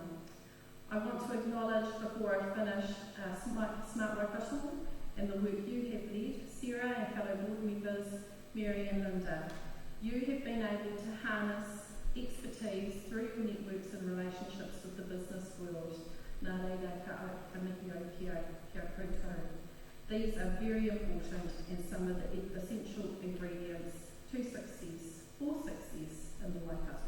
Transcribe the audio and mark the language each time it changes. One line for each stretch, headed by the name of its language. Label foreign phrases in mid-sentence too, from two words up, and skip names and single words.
English: I want to acknowledge, before I finish, Smart Waikato and the work you have led, Sarah and fellow board members, Mary and Linda. You have been able to harness expertise through your networks and relationships with the business world.
Māori: Nā reira ka whanihio kia koutou.
English: These are very important and some of the essential ingredients to success, for success in the Waikato.